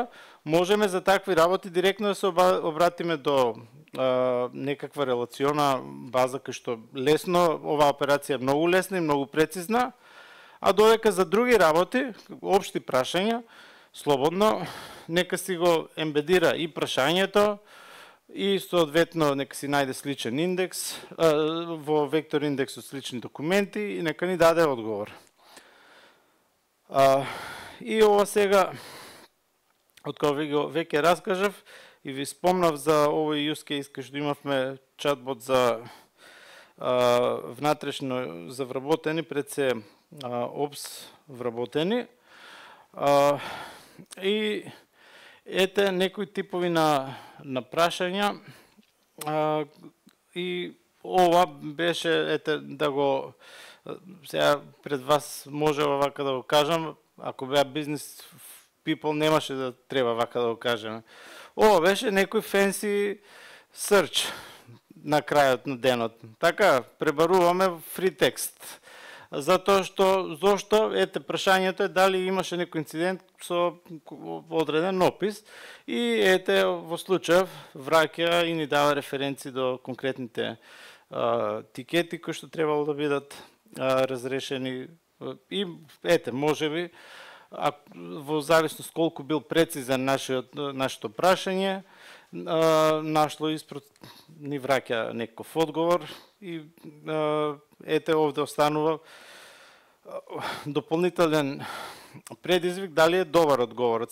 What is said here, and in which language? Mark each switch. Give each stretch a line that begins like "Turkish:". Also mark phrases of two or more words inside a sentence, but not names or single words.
Macedonian: Можеме за такви работи директно да се обратиме до некаква релациона база кај што лесно, оваа операција е многу лесна и многу прецизна, а додека за други работи, општи прашања, слободно, нека си го ембедира и прашањето и соодветно нека си најде сличен индекс, во вектор индекс од слични документи и нека ни даде одговор. И ова сега, од кога ви го веќе раскажав и ви спомнав за овој
English: use case
Macedonian: кај што имавме чатбот за внатрешно за вработени, пред се опс вработени. И ете некои типови на прашања и ова беше, ете да го сега пред вас може вака да го кажам, ако беа
English: business people
Macedonian: немаше да треба вака да го кажеме. Ова беше некој
English: fancy search
Macedonian: на крајот на денот. Така, пребаруваме
English: free text.
Macedonian: Затоа што, зошто, ете, прашањето е дали имаше некој инцидент со одреден опис и ете, во случај враќа и ни дава референци до конкретните тикети кои што требало да бидат разрешени и ете, можеби, во зависност колку бил прецизен нашето прашање, нашло ни враќа некој одговор и ете овде останува дополнителен предизвик дали е добар одговорот.